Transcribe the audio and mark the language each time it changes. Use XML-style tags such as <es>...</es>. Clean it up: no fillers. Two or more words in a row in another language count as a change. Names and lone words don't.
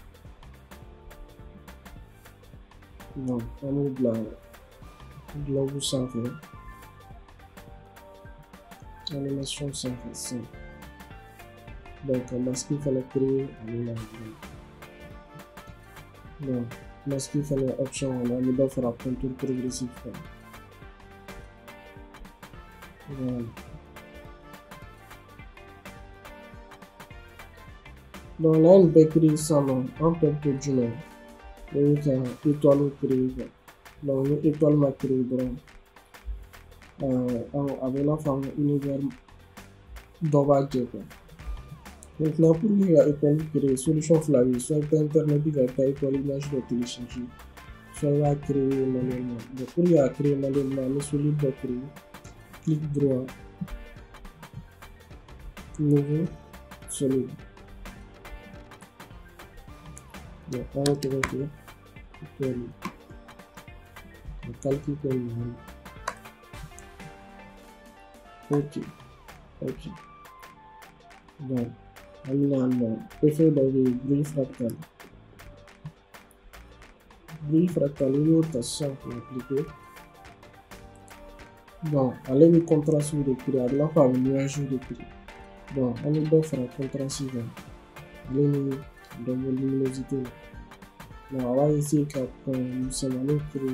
<bm>Non, an b'o bila bloc sanfɛ animation sanfɛ sisan. Donc ka masque fana créer ale la. Donc masque fana option kɔnɔ an bɛ dɔ fara</bm> <fr>contour progressif</fr> <bm>kan.</bm> <fr>Voilà. Donc là on peut créer ça non, on peut tout</fr> <bm>jumɛn o ye ka</bm> <fr>étoile créer quoi.</fr> <bm>Donc ni étoile ma créer dɔrɔn a bɛ i n'a fɔ an ka univers dɔ b'a jɛ quoi.</bm> <fr>Maintenant pour que</fr> <bm>ka étoile créer solution fila bɛ yen, soit i bɛ taa internet ka taa étoile image dɔ télécharger, soit i b'a</bm> <fr>créer manuellement.</fr> <bm>Donc</bm> <fr>pour que</fr> <bm>ka</bm> <fr>créer manuellement</fr> <bm>an bɛ solide dɔ créer,</bm> <fr>clic droit, nouveau solide.</fr> <bm>Donc an y'o tɔgɔ kɛ étoile, ka calque kɛ nin. Ok. Donc an bɛna nɔ effet dɔ bɛ yen</bm> <fr>bruit fractal. Bruit fractal</fr> <bm>i y'o ta sisan k'o appliquer. Donc ale bɛ contraste de créer, a bɛ i n'a fɔ a bɛ nuage de créer. Donc an bɛ dɔ fara contraste kan, ale ni dɔ bɔ luminosité la. Donc a b'a essayer ka point misɛnmanin créer.</bm>